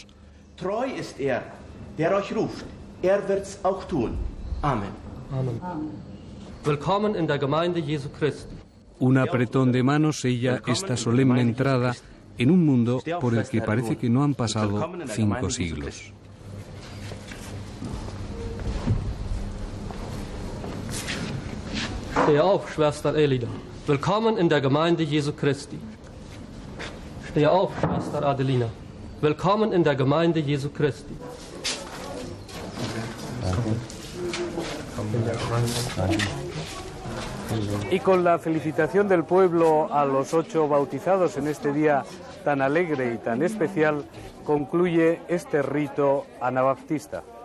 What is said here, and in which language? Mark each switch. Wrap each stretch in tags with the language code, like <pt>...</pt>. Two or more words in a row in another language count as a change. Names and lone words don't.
<de>Treu ist der euch ruft. Wird's auch tun. Amen. Amen. Willkommen in der Gemeinde Jesu Christi.</de> <es>Un apretón de manos sella esta solemne entrada en un mundo por el que parece que no han pasado 5 siglos.</es> <de>Steh auf, Schwester Elida. Willkommen in der Gemeinde Jesu Christi. Steh auf, Schwester Adelina. Willkommen in der Gemeinde Jesu Christi.</de> <es>Y con la felicitación del pueblo a los 8 bautizados en este día tan alegre y tan especial, concluye este rito anabaptista.</es>